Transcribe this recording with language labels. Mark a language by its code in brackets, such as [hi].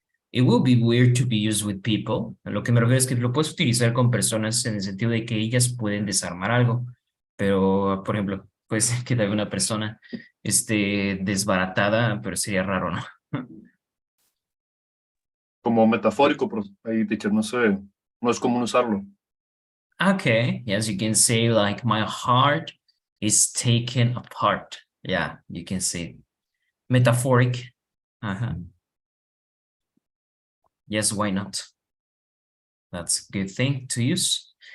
[en] It will be weird to be used with people. [es] A lo que me refiero es que lo puedes utilizar con personas en el sentido de que ellas pueden desarmar algo. Pero, por ejemplo, puede ser que una persona esté desbaratada, pero sería raro, ¿no? Como metafórico, pero ahí, teacher, no sé, no es común usarlo. [en] Okay, yes, you can say like my heart is taken apart. Yeah, you can say metaphoric. Yes, why not? That's a good thing to use.